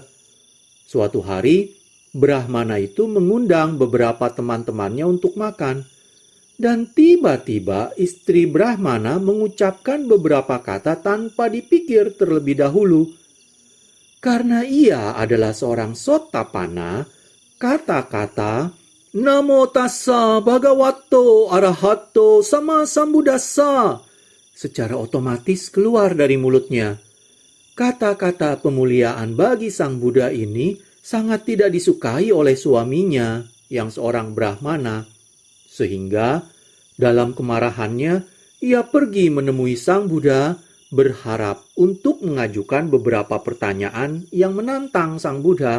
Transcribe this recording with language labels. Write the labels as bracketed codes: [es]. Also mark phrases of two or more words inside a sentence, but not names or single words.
[id] Suatu hari, Brahmana itu mengundang beberapa teman-temannya untuk makan, dan tiba-tiba istri Brahmana mengucapkan beberapa kata tanpa dipikir terlebih dahulu. Karena ia adalah seorang Sotapanna, kata-kata [pi] Namo tassa bhagavato arahato sama sambuddhassa [id] secara otomatis keluar dari mulutnya. Kata-kata pemuliaan bagi Sang Buddha ini sangat tidak disukai oleh suaminya yang seorang Brahmana, sehingga dalam kemarahannya ia pergi menemui Sang Buddha berharap untuk mengajukan beberapa pertanyaan yang menantang Sang Buddha.